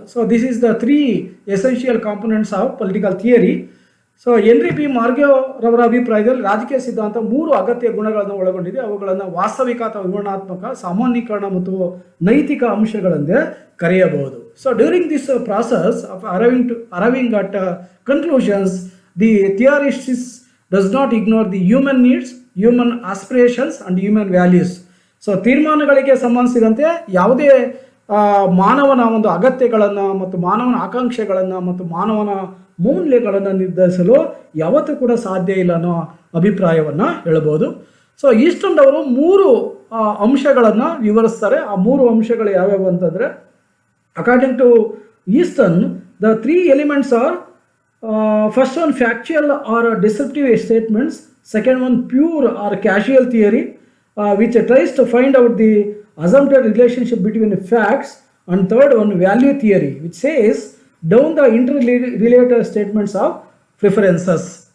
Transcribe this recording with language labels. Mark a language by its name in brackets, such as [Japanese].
[English] So this is the three essential components of political theory. [Kannada] So henry B Margao ರವರ ಅಭಿಪ್ರಾಯದಲ್ಲಿ ರಾಜಕೀಯ ಸಿದ್ಧಾಂತ 3 ಅಗತ್ಯ ಗುಣಗಳನ್ನು ಒಳಗೊಂಡಿದೆ. ಅವುಗಳನ್ನು ವಾಸ್ತವಿಕ ಅಥವಾ ವಿವರಣಾತ್ಮಕ, ಸಾಮಾನ್ಯೀಕರಣ ಮತ್ತು ನೈತಿಕ ಅಂಶಗಳೆಂದೇ ಕರೆಯಬಹುದು. [English] So during this process of arriving at conclusions, the theorist does not ignore the human needs, human aspirations and human values. [Kannada] So ತೀರ್ಮಾನಗಳಿಗೆ ಸಂಬಂಧಿಸಿದಂತೆ ಯಾವುದೇ ಮಾನವನ ಒಂದು ಅಗತ್ಯಗಳನ್ನು ಮತ್ತು ಮಾನವನ ಆಕಾಂಕ್ಷೆಗಳನ್ನು ಮತ್ತು ಮಾನವನ ಮೌಲ್ಯಗಳನ್ನು ನಿರ್ಧರಿಸಲು ಯಾವತ್ತೂ ಕೂಡ ಸಾಧ್ಯ ಇಲ್ಲ ಅನ್ನೋ ಅಭಿಪ್ರಾಯವನ್ನು ಹೇಳ್ಬೋದು. ಸೊ ಈಸ್ಟನ್ ಅವರು 3 ಅಂಶಗಳನ್ನು ವಿವರಿಸ್ತಾರೆ. ಆ 3 ಅಂಶಗಳು ಯಾವ್ಯಾವು ಅಂತಂದರೆ, [English] According to Easton, the 3 elements are first one, factual or descriptive statements. Second one, pure or casual theory, which tries to find out the assumpted relationship between the facts. And third one, value theory, which says down the interrelated statements of preferences.